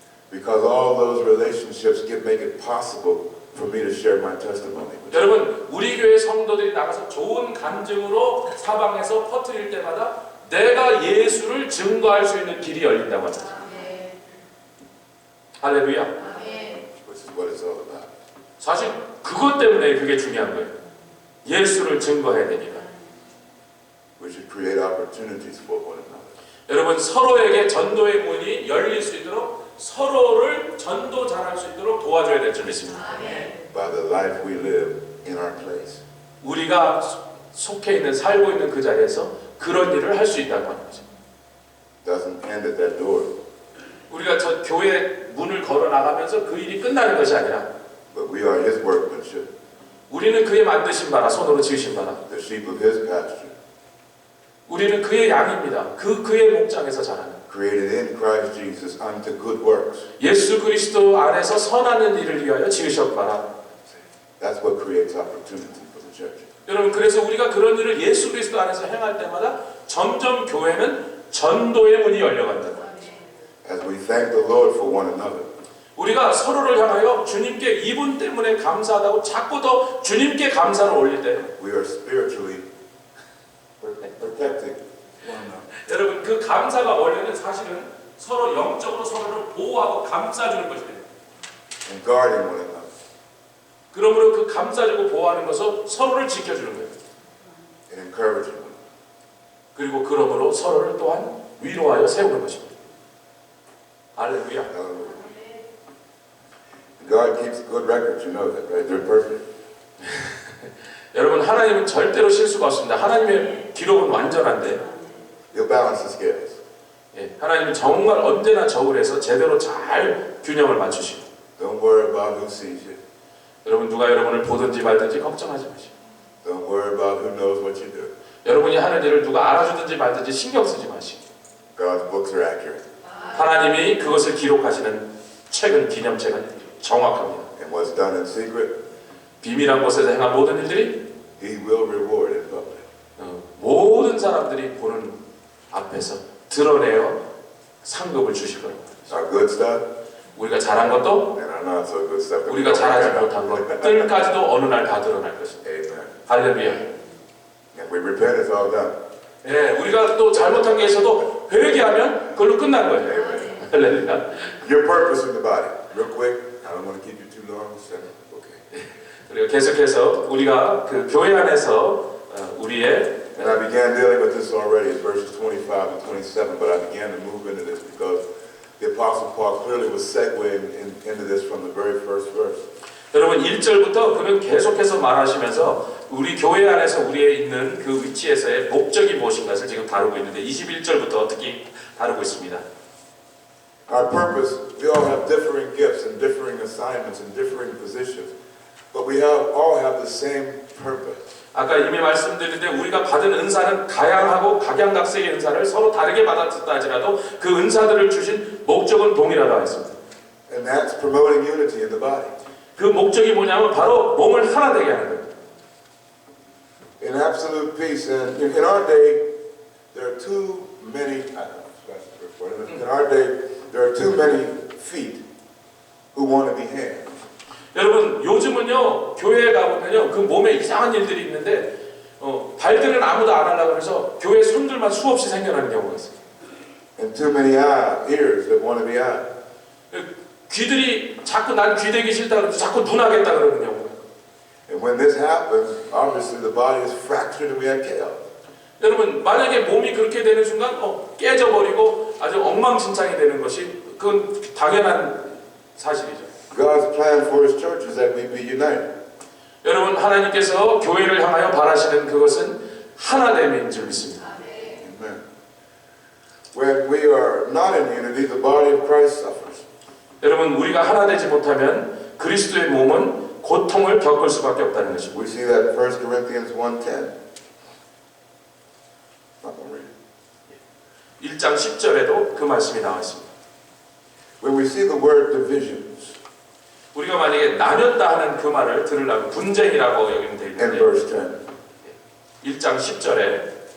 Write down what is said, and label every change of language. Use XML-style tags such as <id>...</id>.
<en>Because all those relationships make it possible for me to share my testimony.</en> <ko>여러분 우리 교회 성도들이 나가서 좋은 간증으로 사방에서 퍼뜨릴 때마다 내가 예수를 증거할 수 있는 길이 열린다고 합니다. 할렐루야.</ko> <en>Which is what it's all about.</en> <ko>사실 그것 때문에 그게 중요한 거예요. 예수를 증거해야 되니까.</ko> <en>We should create opportunities for one another.</en> <ko>여러분 서로에게 전도의 문이 열릴 수 있도록 서로를 전도 잘할 수 있도록 도와줘야 될 줄 믿습니다.</ko> <en>By the life we live in our place.</en> <ko>우리가 속해 있는 살고 있는 그 자리에서 그런 일을 할 수 있다고 하는 거죠.</ko> <en>Doesn't end at that door.</en> <ko>우리가 저 교회 문을 걸어 나가면서 그 일이 끝나는 것이 아니라</ko> <en>But we are His workmanship,</en> <ko>우리는 그의 만드신 바라 손으로 지으신 바라</ko> <en>the sheep of His pasture,</en> <ko>우리는 그의 양입니다. 그의 목장에서 자라는</ko> <en>created in Christ Jesus unto good works.</en> <ko>예수 그리스도 안에서 선하는 일을 위하여 지으셨바라.</ko> <en>That's what creates opportunity for the church.</en> <ko>여러분 그래서 우리가 그런 일을 예수 그리스도 안에서 행할 때마다 점점 교회는 전도의 문이 열려간다는 거예요.</ko> <en>As we thank the Lord for one another,</en> <ko>우리가 서로를 향하여 주님께 이분 때문에 감사하다고 자꾸 더 주님께 감사를 올릴 때</ko> <en>we are spiritually protecting one another.</en> <ko>여러분 그 감사가 원래는 사실은 서로 영적으로 서로를 보호하고 감싸주는 것이에요.</ko> <en>And guarding one another.</en> <ko>그러므로 그 감싸주고 보호하는 것은 서로를 지켜주는 거예요.</ko> <en>And encouraging one another.</en> <ko>그리고 그러므로 서로를 또한 위로하여 세우는 것입니다. 할렐루야.</ko> <en>Hallelujah. God keeps good records, you know that, right? They're perfect.</en> <ko>여러분 하나님은 절대로 실수가 없습니다. 하나님의 기록은 완전한데</ko> <en>He'll balance the scales.</en> <ko>예, 하나님은 정말 언제나 저울에서 제대로 잘 균형을 맞추시고</ko> <en>Don't worry about who sees you.</en> <ko>여러분 누가 여러분을 보든지 말든지 걱정하지 마시고</ko> <en>Don't worry about who knows what you do.</en> <ko>여러분이 하는 일을 누가 알아주든지 말든지 신경 쓰지 마시고</ko> <en>God's books are accurate.</en> <ko>하나님이 그것을 기록하시는 책은 기념책은 정확합니다.</ko> <en>And what's done in secret,</en> <ko>비밀한 곳에서 행한 모든 일들이</ko> <en>He will reward in public.</en> <ko>모든 사람들이 보는 앞에서 드러내어 상급을 주실 거라고.</ko> <en>Our good stuff</en> <ko>우리가 잘한 것도</ko> <en>and our not so good stuff. that we</en> <ko>우리가</ko> <en>don't</en> <ko>잘하지</ko> <en>regret.</en> <ko>못한 것들까지도 어느 날 다 드러날 것입니다.</ko> <en>Amen.</en> <ko>할렐루야.</ko> <en>And we repent, it's all done.</en> <ko>예, 우리가 또 잘못한 게 있어도 회개하면 그걸로 끝난 거예요.</ko> <en>Amen.</en> <ko>할렐루야.</ko> <en>Your purpose in the body. Real quick, I don't want to keep you too long. Okay.</en> <ko>그리고 계속해서 우리가 그 교회 안에서 우리의</ko> <en>And I began dealing with this already in verses 25 and 27, but I began to move into this because the Apostle Paul clearly was segueing into this from the very first verse.</en> <ko>여러분 1절부터 그는 계속해서 말하시면서 우리 교회 안에서 우리의 있는 그 위치에서의 목적이 무엇인가를 지금 다루고 있는데 21절부터 특히 다루고 있습니다.</ko> <en>Our purpose, we all have differing gifts and differing assignments and differing positions, but we all have the same purpose.</en> <ko>아까 이미 말씀드렸는데 우리가 받은 은사는 다양하고 각양각색의 은사를 서로 다르게 받았다 할지라도 그 은사들을 주신 목적은 동일하다고 했습니다.</ko> <en>And that's promoting unity in the body.</en> <ko>그 목적이 뭐냐면 바로 몸을 하나 되게 하는 거예요.</ko> <en>In absolute peace. And in our day, there are too many, in our day, there are too many feet who want to be hands.</en> <ko>여러분 요즘은요 교회에 가보면요 그 몸에 이상한 일들이 있는데 발들은 아무도 안 하려고 해서 교회 손들만 수없이 생겨나는 경우가 있어요.</ko> <en>And too many ears that want to be eyes.</en> <ko>귀들이 자꾸 난 귀 되기 싫다 그러면서 자꾸 눈 하겠다 그러는 경우가 있어요.</ko> <en>And when this happens, obviously the body is fractured and we have chaos.</en> <ko>여러분 만약에 몸이 그렇게 되는 순간 깨져버리고 아주 엉망진창이 되는 것이 그건 당연한 사실이죠.</ko> <en>God's plan for His church is that we be united.</en> <ko>여러분 하나님께서 교회를 향하여 바라시는 그것은 하나됨인 줄 믿습니다.</ko> <en>Amen. When we are not in unity, the body of Christ suffers.</en> <ko>여러분 우리가 하나 되지 못하면 그리스도의 몸은 고통을 겪을 수밖에 없다는 것입니다.</ko> <en>We see that in 1 Corinthians 1:10.</en> <ko>1장 10절에도 그 말씀이 나와 있습니다.</ko> <en>When we see the word divisions</en> <ko>우리가 만약에 나눴다 하는 그 말을 들으려면 분쟁이라고 여기는 되어</ko> <en>in</en> <ko>있는데</ko> <en>verse 10,</en> <ko>1장 10절에</ko>